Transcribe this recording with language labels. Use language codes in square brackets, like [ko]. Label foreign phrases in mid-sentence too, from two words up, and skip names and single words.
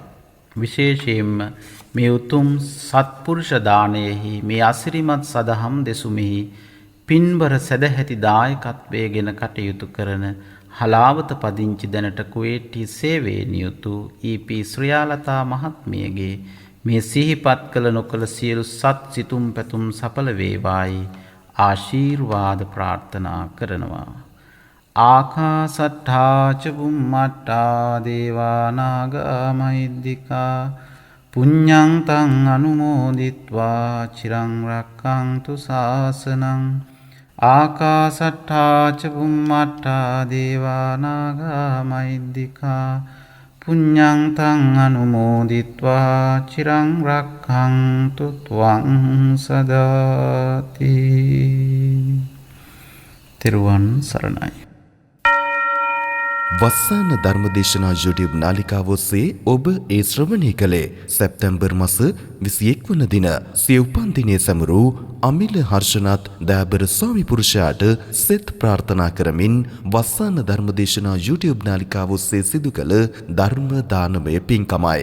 [si] විශේෂයෙන්ම මේ උතුම් සත්පුරුෂ දානයෙහි මේ අසිරිමත් සදහම් දෙසුමෙහි පින්බර සදැහැති දායකත්වයේ ගෙන කටයුතු කරන හලාවත පදිංචි දැනට කුවේට්ටි සේවයේ නියුතු ඊ.පී. ශ්‍රියාලතා මහත්මියගේ මේ සිහිපත් කළ නොකළ සියලු සත් සිතුම් පැතුම් සඵල වේවායි ආශිර්වාද ප්‍රාර්ථනා කරනවා. [pi] ආකාසට්ඨා ච බුම්මට්ඨා දේවා නාග මහිද්దికා පුඤ්ඤං තං අනුමෝදිත්වා චිරං රක්ඛන්තු ශාසනං. ආකාසට්ඨා ච බුම්මට්ඨා දේවා නාග මහිද්దికා පුඤ්ඤං තං අනුමෝදිත්වා චිරං රක්ඛන්තු ත්වං සදාති. [si] තෙරුවන් සරණයි. වස්සාන ධර්මදේශනා YouTube නාලිකාව ඔස්සේ ඔබ ඒ ශ්‍රවණය කළේ සැප්තැම්බර් මාස 21 වන දින සිය උපන්දිනයේ සැමරූ අමිල හර්ෂනාත් දයාබර ස්වාමි පුරුෂයාට සෙත් ප්‍රාර්ථනා කරමින් වස්සාන ධර්මදේශනා YouTube නාලිකාව ඔස්සේ සිදු කළ ධර්ම දානමය පින්කමයි.